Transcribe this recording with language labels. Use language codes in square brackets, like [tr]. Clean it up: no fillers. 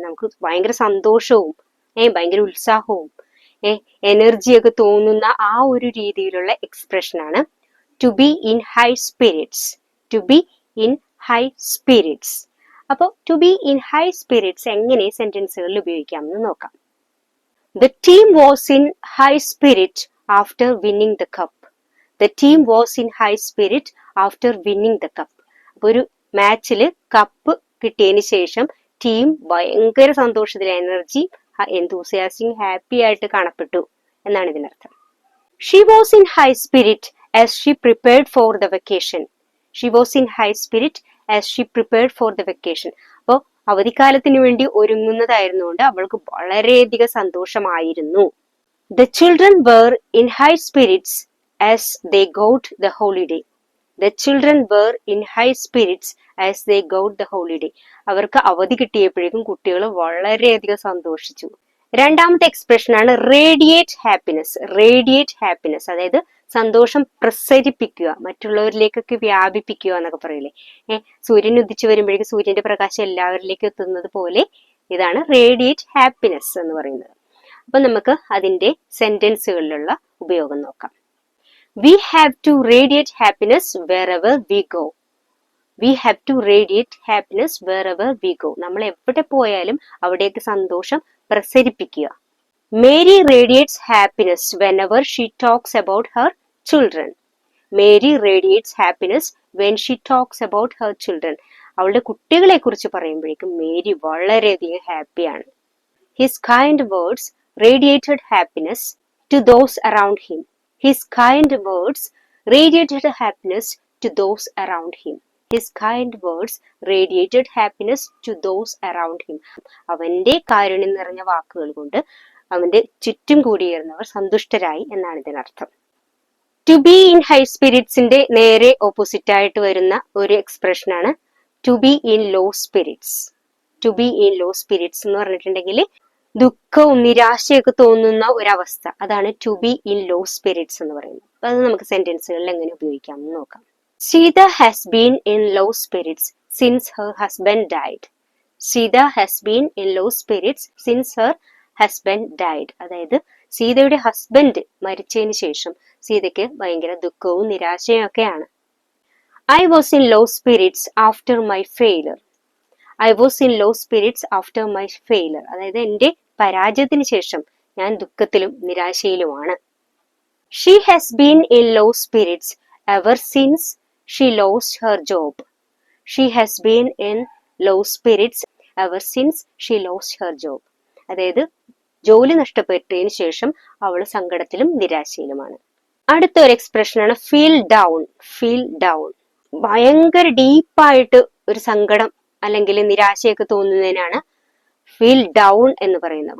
[ml] നമുക്ക് ഭയങ്കര സന്തോഷവും ഭയങ്കര ഉത്സാഹവും എനർജിയൊക്കെ തോന്നുന്ന ആ ഒരു രീതിയിലുള്ള എക്സ്പ്രഷൻ ആണ് to be in high spirits. To be in high spirits. അപ്പോൾ to be in high spirits എങ്ങനെ സെന്റൻസുകളിൽ ഉപയോഗിക്കാമെന്ന് നോക്കാം. [en] The team was in high spirit after winning the cup. The team was in high spirit after winning the cup. [ml] അപ്പോൾ ഒരു മാച്ചിൽ cup കിട്ടിയതിന് ശേഷം team ഭയങ്കര സന്തോഷത്തിൽ, എനർജി, enthusiastic, ഹാപ്പി ആയിട്ട് കാണപ്പെട്ടു എന്നാണ് ഇതിനർത്ഥം. [en] She was in high spirit as she prepared for the vacation. She was in high spirit as she prepared for the vacation. [ml] അപ്പോൾ അവധിക്കാലത്തിന് വേണ്ടി ഒരുങ്ങുന്നതായിരുന്നുകൊണ്ട് അവൾക്ക് വളരെയധികം സന്തോഷമായിരുന്നു. [en] The children were in high spirits as they got the holiday. The children were in high spirits as they got the holiday. [ml] അവർക്ക് അവധി കിട്ടിയപ്പോഴേക്കും കുട്ടികൾ വളരെയധികം സന്തോഷിച്ചു. രണ്ടാമത്തെ എക്സ്പ്രഷൻ ആണ് റേഡിയേറ്റ് ഹാപ്പിനെസ്. റേഡിയേറ്റ് ഹാപ്പിനെസ് അതായത് സന്തോഷം പ്രസരിപ്പിക്കുക, മറ്റുള്ളവരിലേക്കൊക്കെ വ്യാപിപ്പിക്കുക എന്നൊക്കെ പറയില്ലേ. സൂര്യൻ ഉദിച്ചു വരുമ്പോഴേക്കും സൂര്യന്റെ പ്രകാശം എല്ലാവരിലേക്കും എത്തുന്നത് പോലെ ഇതാണ് റേഡിയേറ്റ് ഹാപ്പിനെസ് എന്ന് പറയുന്നത്. അപ്പൊ നമുക്ക് അതിന്റെ സെന്റൻസുകളിലുള്ള ഉപയോഗം നോക്കാം. [en] We have to radiate happiness wherever we go. We have to radiate happiness wherever we go. [ml] നമ്മൾ എവിടെ പോയാലും അവിടേക്ക് സന്തോഷം പ്രസരിപ്പിക്കുക. [en] Mary radiates happiness whenever she talks about her children. Mary radiates happiness when she talks about her children. [ml] അവളുടെ കുട്ടികളെ കുറിച്ച് പറയുമ്പോഴേക്കും Mary വളരെയധികം ഹാപ്പിയാണ്. [en] His kind words radiated happiness to those around him. His kind words radiated happiness to those around him. His kind words radiated happiness to those around him. [ml] അവന്റെ കാരുണ്യം നിറഞ്ഞ വാക്കുകൾ കൊണ്ട് അവന്റെ ചുറ്റും കൂടിയിരുന്നവർ സന്തുഷ്ടരായി എന്നാണ് ഇതിനർത്ഥം. ടു ബി ഇൻ ഹൈ സ്പിരിറ്റ്സിന്റെ നേരെ ഓപ്പോസിറ്റ് ആയിട്ട് വരുന്ന ഒരു എക്സ്പ്രഷൻ ആണ് to be in law spirits. To be in law spirits എന്ന് പറഞ്ഞിട്ടുണ്ടെങ്കിൽ ദുഃഖവും നിരാശയൊക്കെ തോന്നുന്ന ഒരവസ്ഥ, അതാണ് to be in law spirits എന്ന് പറയുന്നത്. അത് നമുക്ക് സെന്റൻസുകളിൽ എങ്ങനെ ഉപയോഗിക്കാം എന്ന് നോക്കാം. [en] Sita has been in low spirits since her husband died. Sita has been in low spirits since her husband died. [ml] അതായത് സീതയുടെ ഹസ്ബൻഡ് മരിച്ചതിന് ശേഷം സീതയ്ക്ക് ഭയങ്കര ദുഃഖവും നിരാശയും ഒക്കെയാണ്. [en] I was in low spirits after my failure. I was in low spirits after my failure. [ml] അതായത് എന്റെ പരാജയത്തിന് ശേഷം ഞാൻ ദുഃഖത്തിലും നിരാശയിലുമാണ്. [en] She has been in low spirits ever since she lost her job. She has been in low spirits ever since she lost her job. [ml] അതായത് ജോലി നഷ്ടപ്പെട്ടതിന് ശേഷം അവൾ സങ്കടത്തിലും നിരാശയിലുമാണ്. അടുത്ത ഒരു എക്സ്പ്രഷൻ ആണ് ഫീൽ ഡൗൺ. ഫീൽ ഡൗൺ ഭയങ്കര ഡീപ്പായിട്ട് ഒരു സങ്കടം അല്ലെങ്കിൽ നിരാശയൊക്കെ തോന്നുന്നതിനാണ് ഫീൽ ഡൗൺ എന്ന് പറയുന്നത്.